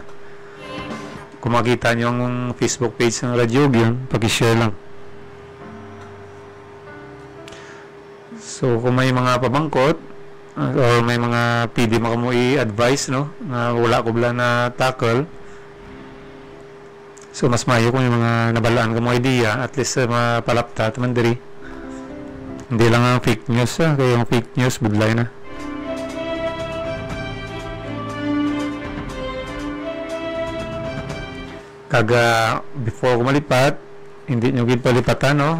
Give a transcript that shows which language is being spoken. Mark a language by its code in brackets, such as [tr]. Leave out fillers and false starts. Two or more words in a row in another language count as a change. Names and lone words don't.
[tl] Kung makita nyo ang Facebook page ng Radyo Gyon, pag-share lang. [hil] So kung may mga pabangkot or may mga PD mo i-advise, no, na wala ko bala na tackle, so mas mayo kung yung mga nabalaan ka mo idea, [en] at least [hil] mapalapta taman diri. [tl] Hindi lang ang [en] fake news, [tl] kaya yung [en] fake news [tl] budlay na. [hil] Kaga before ko malipat, hindi nyo gid palipatan, no.